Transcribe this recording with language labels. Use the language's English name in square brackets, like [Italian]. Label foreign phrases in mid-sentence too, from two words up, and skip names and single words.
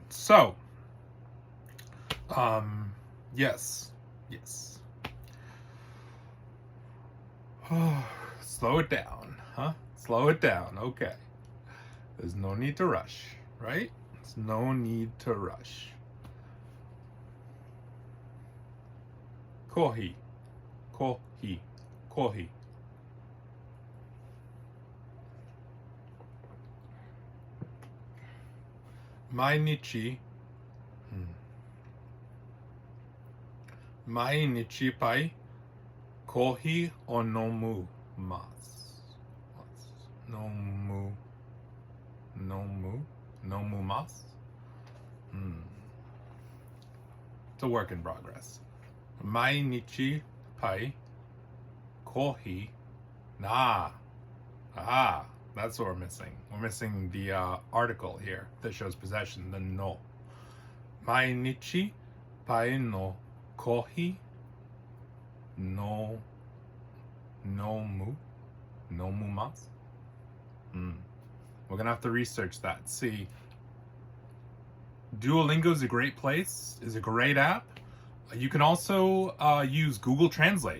[English] So, yes. Slow it down, huh? Slow it down, okay. There's no need to rush, right? There's no need to rush. [Japanese] コーヒー. 毎日 ぱい コーヒー を 飲む ます. 飲む ます? [English] It's a work in progress. [Japanese] 毎日 ぱい コーヒー な. [English] That's what we're missing. We're missing the article here that shows possession, the no. [Japanese] 毎日 ぱい の コーヒー の 飲む ます. [English] We're gonna have to research that. See, Duolingo is a great place, is a great app. You can also use Google Translate.